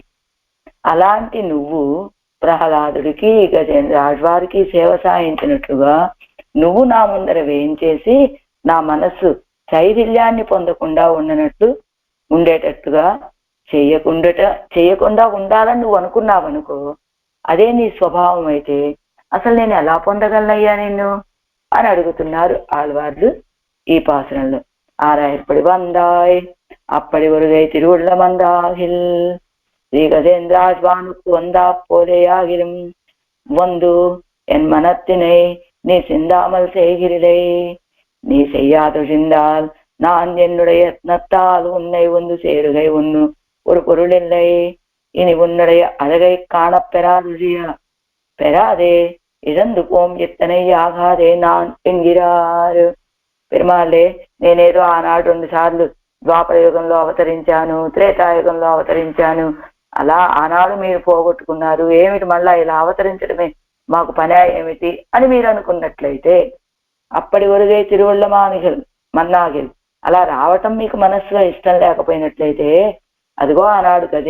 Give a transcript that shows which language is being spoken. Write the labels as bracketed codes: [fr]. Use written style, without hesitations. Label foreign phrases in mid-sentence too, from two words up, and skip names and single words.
[te] అలాంటి నువ్వు ప్రహ్లాదుడికి గజేంద్రాజ్వారికి సేవ సాయించినట్లుగా నువ్వు నా ముందర వేయించేసి నా మనస్సు చైథిల్యాన్ని పొందకుండా ఉండేటట్టుగా చేయకుండా ఉండాలని నువ్వు అనుకున్నావనుకో, అదే నీ స్వభావం అయితే అసలు నేను ఎలా పొందగలనయ్యా నిన్ను అని అడుగుతున్నారు ఆళ్వార్లు ఈ పాసురంలో. [ta] ஆராயற்படி வந்தாய் அப்படி ஒருகை திருவுள்ள மந்தாகில், ஸ்ரீ கஜேந்திராஜ்வானுக்கு வந்தா போலேயாகிலும் வந்து என் மனத்தினை நீ சிந்தாமல் செய்கிறீரே. நீ செய்யாதொழிந்தால் நான் என்னுடைய யத்னத்தால் உன்னை வந்து சேருகை ஒன்னு ஒரு பொருள் இல்லை. இனி உன்னுடைய அழகை பெறாதே, இழந்து போம் எத்தனை ஆகாதே நான் என்கிறார். [te] పెరుమాళ్ళే నేనేదో ఆనాడు 2 సార్లు ద్వాపర యుగంలో అవతరించాను, త్రేతాయుగంలో అవతరించాను, అలా ఆనాడు మీరు పోగొట్టుకున్నారు, ఏమిటి మళ్ళా ఇలా అవతరించడమే మాకు పని ఏమిటి అని మీరు అనుకున్నట్లయితే, అప్పటి వరకే [ta] திருவுள்ள மன்னாகில் [te] అలా రావటం మీకు మనస్సులో ఇష్టం లేకపోయినట్లయితే, అదిగో ఆనాడు